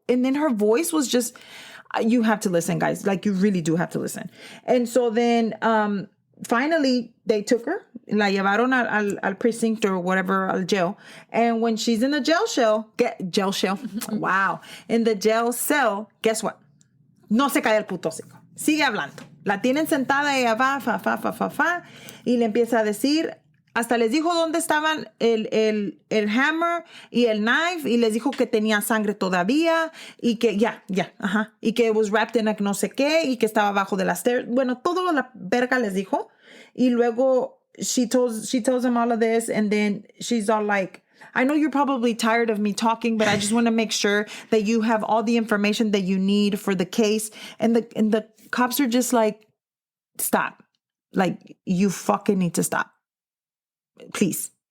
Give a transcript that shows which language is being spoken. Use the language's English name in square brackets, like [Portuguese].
[English] And then her voice was just... You have to listen, guys. Like, you really do have to listen. And so then, finally, they took her. [Spanish] La llevaron al precinct [English] or whatever, [Spanish] al jail. And when she's in the jail cell, wow. [English] In the jail cell, guess what? [Spanish] No se cae el puto hocico. Sigue hablando. La tienen sentada, ella va, fa. Y le empieza a decir... Hasta les dijo dónde estaban el hammer y el knife, y les dijo que tenía sangre todavía, y que y que [English] it was wrapped in a [Spanish] no sé qué, y que estaba abajo de las stairs. Bueno, todo la verga les dijo. Y luego [English] she tells them all of this, and then she's all like, I know you're probably tired of me talking, but I just want to make sure that you have all the information that you need for the case. And the cops are just like, stop. Like, you fucking need to stop. Please.